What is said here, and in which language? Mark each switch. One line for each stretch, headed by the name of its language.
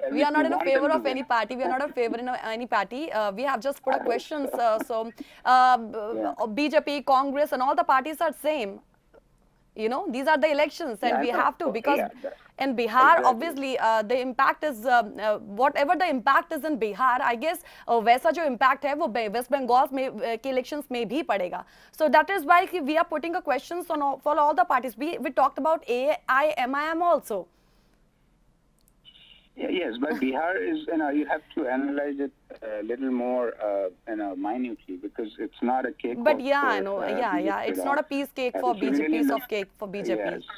English: We are not in favor of any party. We are not in favor of any party. We have just put questions. BJP, Congress, and all the parties are same. These are the elections, and we have to, because in Bihar, obviously, the impact is whatever the impact is in Bihar. I guess
Hindi: वैसा जो impact है वो West Bengal के elections में भी पड़ेगा.
English: So that is why we are putting a questions for all the parties. We talked about AIMIM also. Yes, but Bihar is, you have to analyze it a little more, minutely, because it's not a cake. But I know, it's not a piece cake for BJP, piece of cake for BJP. Yes.